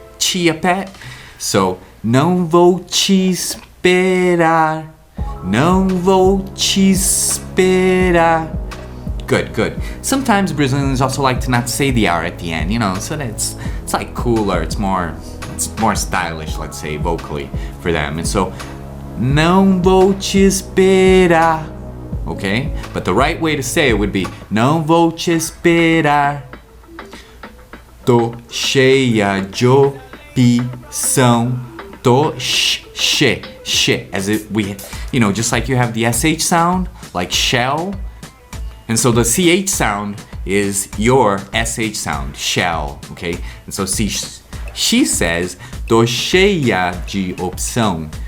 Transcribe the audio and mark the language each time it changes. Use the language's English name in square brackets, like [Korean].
[Portuguese] Chia pet. [English] So, [Portuguese] não vou te esperar. Não vou te esperar. [English] Good. Sometimes Brazilians also like to not say the R at the end, you know, so that it's like cooler, it's more stylish, let's say, vocally for them. And so, [Portuguese] não vou te esperar, okay? [English] But the right way to say it would be, [Portuguese] não vou te esperar. Tô cheia de opção. [English] Tô she, as if we, you know, just like you have the SH sound, like shell. And so the CH sound is your SH sound, shell, okay? And so she says, [Portuguese] tô cheia de opção.